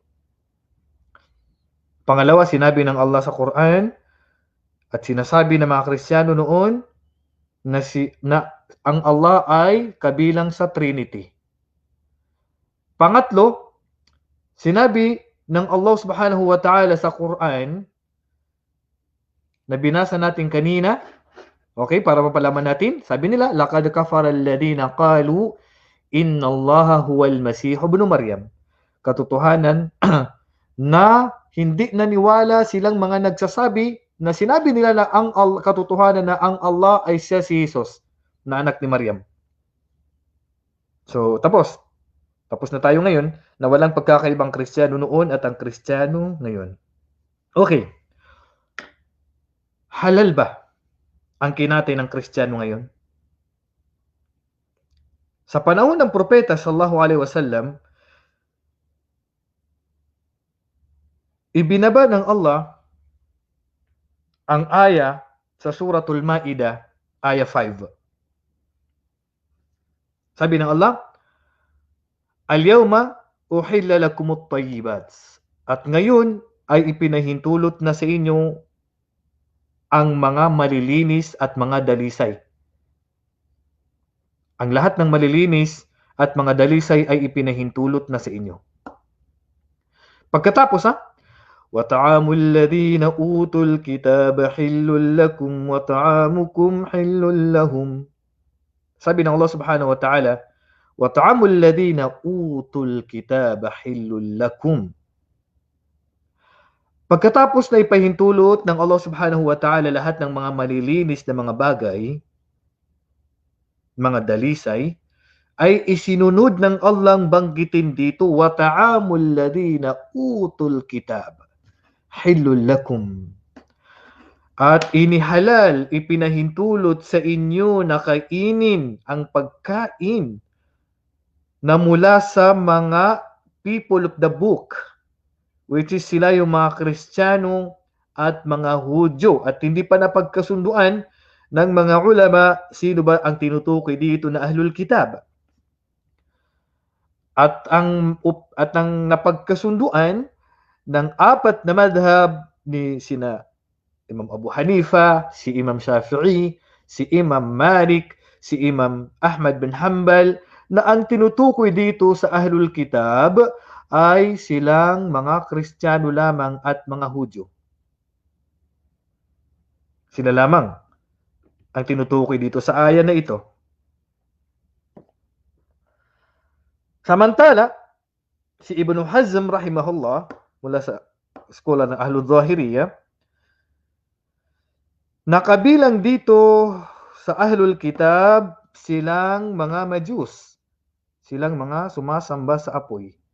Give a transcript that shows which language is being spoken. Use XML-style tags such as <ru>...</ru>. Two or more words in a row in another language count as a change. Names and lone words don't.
<tl>Pangalawa, sinabi ng Allah sa Quran at sinasabi ng mga Kristiyano noon na ang Allah ay kabilang sa Trinity. Pangatlo, sinabi ng Allah</tl> <ar>سبحانه وتعالى</ar> <tl>sa Quran na binasa natin kanina, okay, para mapalaman natin, sabi nila,</tl> <ar>لقد كفر الذين قالوا إن الله هو المسيح ابن مريم.</ar> <tl>Katotohanan na hindi naniwala silang mga nagsasabi na sinabi nila na katotohanan na ang Allah ay siya si Jesus, na anak ni Maryam. So, tapos na tayo ngayon na walang pagkakaibang Kristiyano noon at ang Kristiyano ngayon. Okay. Halal ba ang kinatay ng Kristiyano ngayon? Sa panahon ng propeta</tl> <ar>صلى الله عليه وسلم,</ar> <tl>ibinaba ng Allah ang aya sa Suratul Ma'idah, aya 5. Sabi ng Allah,</tl> <ar>اليوم أحل لكم الطيبات.</ar> <tl>At ngayon ay ipinahintulot na sa inyo ang mga malilinis at mga dalisay. Ang lahat ng malilinis at mga dalisay ay ipinahintulot na sa inyo. Pagkatapos</tl> <ar>وَطَعَامُ الَّذِينَ أُوتُوا الْكِتَابَ حِلٌّ لَكُمْ وَطَعَامُكُمْ حِلٌّ لَهُمْ.</ar> <tl>Sabi ng Allah</tl> <ar>سبحانه وتعالى, وَطَعَامُ الَّذِينَ أُوتُوا الْكِتَابَ حِلٌّ لَكُمْ.</ar> <tl>Pagkatapos na ipahintulot ng Allah</tl> <ar>سبحانه وتعالى</ar> <tl>lahat ng mga malilinis na mga bagay, mga dalisay, ay isinunod ng Allah banggitin dito,</tl> <ar>وَطَعَامُ الَّذِينَ أُوتُوا الْكِتَابَ حِلٌّ لَكُمْ.</ar> <tl>At inihalal, ipinahintulot sa inyo na kainin ang pagkain na mula sa mga</tl> <en>people of the book,</en> <tl>which is sila yung mga Kristiyano at mga Hudyo. At hindi pa napagkasunduan ng mga ulama sino ba ang tinutukoy dito na</tl> <ar>أهل الكتاب.</ar> <tl>At ang napagkasunduan ng apat na madhab ni sina Imam Abu Hanifa, si Imam Shafi'i, si Imam Malik, si Imam Ahmad bin Hanbal, na ang tinutukoy dito sa</tl> <ar>أهل الكتاب</ar> <tl>ay silang mga Kristiyano lamang at mga Hudyo. Sila lamang ang tinutukoy dito sa aya na ito. Samantala, si Ibn Hazm rahimahullah, mula sa eskola ng</tl> <ar>أهل الظاهرية,</ar> <tl>nakabilang dito sa</tl> <ar>أهل الكتاب</ar> <tl>silang mga Majus, silang mga sumasamba sa apoy.</tl>